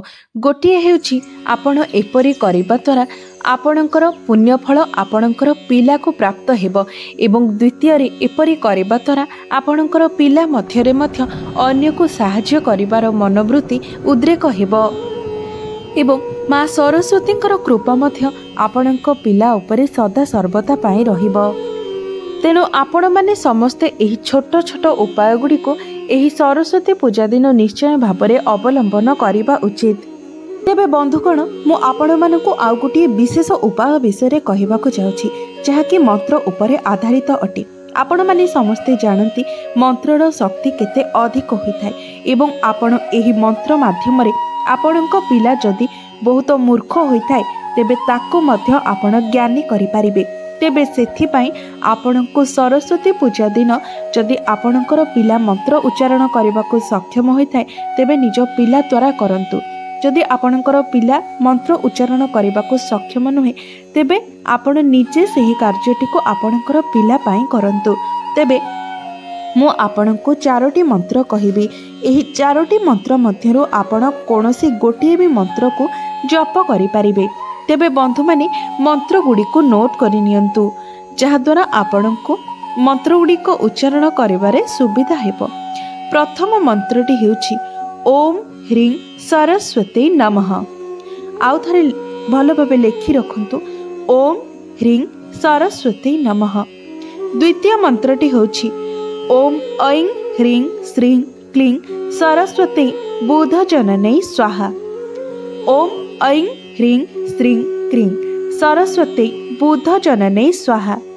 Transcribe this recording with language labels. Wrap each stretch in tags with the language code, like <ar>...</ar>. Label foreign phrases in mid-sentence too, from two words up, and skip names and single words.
<or>ଗୋଟିଏ ହେଉଛି ଆପଣ ଏପରି କରିବା ଦ୍ୱାରା ଆପଣଙ୍କର ପୁଣ୍ୟ ଫଳ ଆପଣଙ୍କର ପିଲା କୁ ପ୍ରାପ୍ତ ହେବ ଏବଂ ଦ୍ୱିତୀୟ ରେ ଏପରି କରିବା ଦ୍ୱାରା ଆପଣଙ୍କର ପିଲା ମଧ୍ୟରେ ମଧ୍ୟ ଅନ୍ୟ କୁ ସାହାଯ୍ୟ କରିବାର ମନୋବୃତ୍ତି ଉଦ୍ରେକ ହେବ ଏବଂ ମାଁ ସରସ୍ୱତୀଙ୍କର କୃପା ମଧ୍ୟ ଆପଣଙ୍କ ପିଲା ଉପରେ ସଦା ସର୍ବଦା ପାଇଁ ରହିବ। ତେଣୁ ଆପଣ ମାନେ ସମସ୍ତେ ଏହି ଛୋଟ ଛୋଟ ଉପାୟ ଗୁଡ଼ି କୁ ଏହି ସରସ୍ୱତୀ ପୂଜା ଦିନ ନିଶ୍ଚୟ ଭାବ ରେ ଅବଲମ୍ବନ କରିବା ଉଚିତ। ତେବେ ବନ୍ଧୁଗଣ ମୁଁ ଆପଣ ମାନଙ୍କୁ ଆଉ ଗୋଟେ ବିଶେଷ ଉପାୟ ବିଷୟ କହିବାକୁ ଯାଉଛି ଯାହାକି ମନ୍ତ୍ର ଉପରେ ଆଧାରିତ ଅଟେ। ଆପଣ ମାନେ ସମସ୍ତେ ଜାଣନ୍ତି ମନ୍ତ୍ରର ଶକ୍ତି କେତେ ଅଧିକ ହୋଇଥାଏ ଏବଂ ଆପଣ ଏହି ମନ୍ତ୍ର ମାଧ୍ୟମ ରେ ଆପଣଙ୍କ ପିଲା ଯଦି ବହୁତ ମୂର୍ଖ ହୋଇଥାଏ ତେବେ ତାକୁ ମଧ୍ୟ ଆପଣ ଜ୍ଞାନୀ କରି ପାରିବେ। ତେବେ ସେଥିପାଇଁ ଆପଣଙ୍କୁ ସରସ୍ୱତୀ ପୂଜା ଦିନ ଯଦି ଆପଣଙ୍କର ପିଲା ମନ୍ତ୍ର ଉଚ୍ଚାରଣ କରିବାକୁ ସକ୍ଷମ ହୋଇଥାଏ ତେବେ ନିଜ ପିଲା ଦ୍ୱାରା କରନ୍ତୁ। ଯଦି ଆପଣଙ୍କର ପିଲା ମନ୍ତ୍ର ଉଚ୍ଚାରଣ କରିବାକୁ ସକ୍ଷମ ନୁହେଁ ତେବେ ଆପଣ ନିଜେ ସେହି କାର୍ଯ୍ୟଟି କୁ ଆପଣଙ୍କର ପିଲା ପାଇଁ କରନ୍ତୁ। ତେବେ ମୁଁ ଆପଣଙ୍କୁ 4ଟି ମନ୍ତ୍ର କହିବି। ଏହି 4ଟି ମନ୍ତ୍ର ମଧ୍ୟରୁ ଆପଣ କୌଣସି ଗୋଟିଏ ବି ମନ୍ତ୍ର କୁ ଜପ କରି ପାରିବେ। ତେବେ ବନ୍ଧୁ ମାନେ ମନ୍ତ୍ର ଗୁଡ଼ି କୁ ନୋଟ କରି ନିଅନ୍ତୁ ଯାହାଦ୍ୱାରା ଆପଣଙ୍କୁ ମନ୍ତ୍ର ଗୁଡ଼ି କୁ ଉଚ୍ଚାରଣ କରିବାରେ ସୁବିଧା ହେବ। ପ୍ରଥମ ମନ୍ତ୍ରଟି ହେଉଛି</or> <sa>ओम ह्रीं सरस्वती नमः।</sa> <or>ଆଉ ଥରେ ଭଲ ଭାବେ ଲେଖି ରଖନ୍ତୁ</or> <sa>ओम ह्रीं सरस्वती नमः।</sa> <or>ଦ୍ୱିତୀୟ ମନ୍ତ୍ରଟି ହେଉଛି</or> <sa>ओम ऐं ह्रीं श्रीं क्लीं सरस्वती बुध जननै स्वाहा। ओम ऐं ह्रीं श्रीं क्रीं सरस्वती बुध जननै स्वाहा।</sa>